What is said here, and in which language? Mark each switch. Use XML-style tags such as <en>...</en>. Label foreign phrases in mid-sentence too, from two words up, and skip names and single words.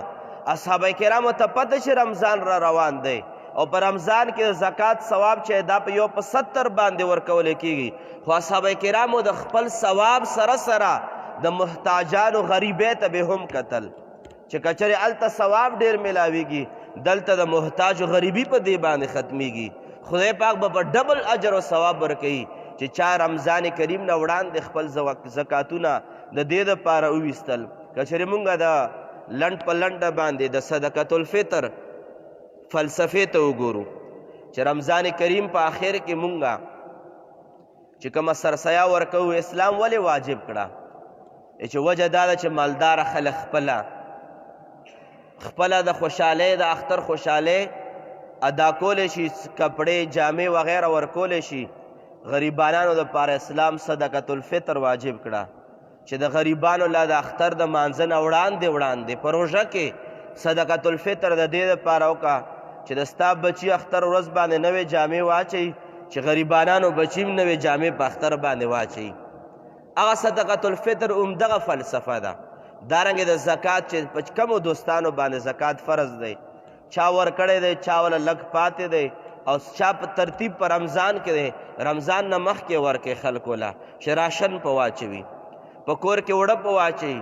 <ps>اصحابه کرامو ته پته چې رمضان را روان دی او په رمضان کې د زکات ثواب چې دا په 1 په 70 باندې ورکولی کېږي، خو اصحابه کرامو د خپل ثواب سره سره د محتاجانو غریبۍ ته به هم کتل چې کچرې هلته ثواب ډېر میلاویږي، دلته د محتاج غریبي په دې باندې ختمیږي. خدای پاک به په ډبل اجر او ثواب ورکوي چې چا رمضان کریم نه وړاندې خپل زکاتونه د دې دپاره وویستل. که چېرې مونږ د لنډ په لنډه باندې د</ps> <ar>صدقة الفطر</ar> <ps>فلسفې ته وګورو چې رمضان کریم په آخر کې مونږ چې کومه سرسیا ورکوو اسلام ولې واجب کړه؟ چې وجه دا ده چې مالداره خلک خپله د خوشحالۍ د اختر خوشحالۍ ادا کولی شي، کپړې جامې وغیره ورکولی شي. غریبانانو دپاره اسلام</ps> <ar>صدقة الفطر</ar> <ps>واجب کړه چې د غریبانو لا د اختر د مانځه نه وړاندې په روژه کې</ps> <ar>صدقة الفطر</ar> <ps>د دې دپاره وکړه چې د ستا بچي اختر ورځ باندې نوې جامې واچوي، چې غریبانانو بچي هم نوې جامې په اختر باندې واچوي. هغه</ps> <ar>صدقة الفطر</ar> <ps>همدغه فلسفه ده. دارنګې د زکات چې په کمو دوستانو باندې زکات فرض دی، چا ورکړی دی، چا وله لږ پاتې دی، او چا په ترتیب په رمضان کې دی، رمضان نه مخکې ورکوي خلکو له چې راشن په واچوي، په کور کې اوړه په واچوي.</ps>